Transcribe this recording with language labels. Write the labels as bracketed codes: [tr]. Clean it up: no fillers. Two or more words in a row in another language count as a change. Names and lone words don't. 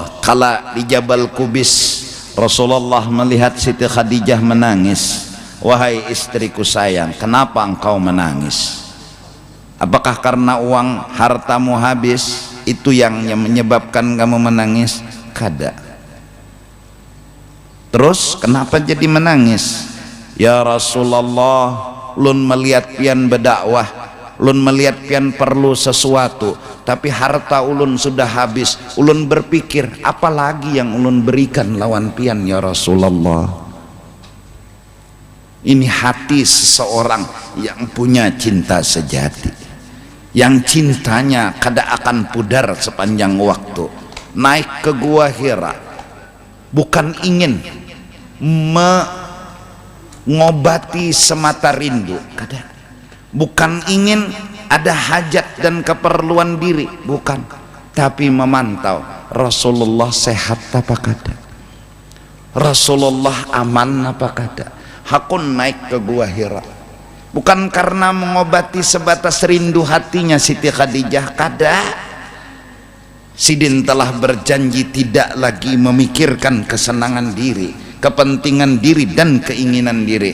[id] Kala di Jabal Kubis Rasulullah melihat Siti Khadijah menangis. Wahai istriku sayang, kenapa engkau menangis? Apakah karena uang hartamu habis itu yang menyebabkan kamu menangis? Kada. Terus kenapa jadi menangis? [bjn] Ya Rasulullah, ulun melihat pian berdakwah, ulun melihat pian perlu sesuatu, tapi harta ulun sudah habis. Ulun berpikir apalagi yang ulun berikan lawan pian ya Rasulullah. [id] Ini hati seseorang yang punya cinta sejati, yang cintanya kada akan pudar sepanjang waktu. Naik ke Gua Hira bukan ingin mengobati semata rindu, kada. Bukan ingin ada hajat dan keperluan diri, bukan, tapi memantau Rasulullah sehat apa kada, Rasulullah aman apa kada. Hakun naik ke Gua Hira bukan karena mengobati sebatas rindu hatinya Siti Khadijah, kada. Sidin telah berjanji tidak lagi memikirkan kesenangan diri, kepentingan diri dan keinginan diri.